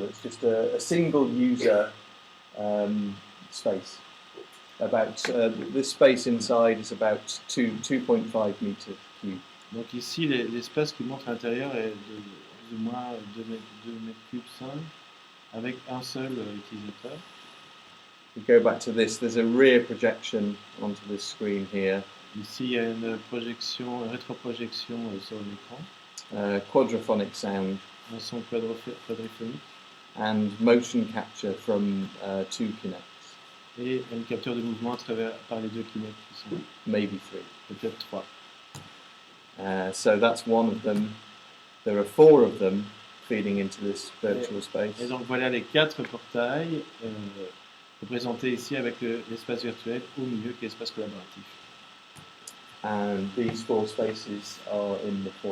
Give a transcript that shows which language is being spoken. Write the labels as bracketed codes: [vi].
[en] It's just a single user space. About this space inside is about 2.5 meters cubed. [fr] Donc ici, l'espace qui montre à l'intérieur est de plus ou moins 2 mètres cubes 5, avec un seul utilisateur. [en] We go back to this. There's a rear projection onto this screen here. [fr] Ici, il y a une rétroprojection sur l'écran, [en] Quadraphonic sound [fr] un son quadriphonique [en] and motion capture from 2 Kinects, [fr] et une capture de mouvement par les 2 Kinect qui sont [en] maybe 3. [fr] peut-être 3. [en] So that's one of them. There are 4 of them feeding into this virtual space. [fr] Et donc voilà les 4 portails représentés ici avec l'espace virtuel au milieu qui est l'espace collaboratif. [en] And these 4 spaces are in the 4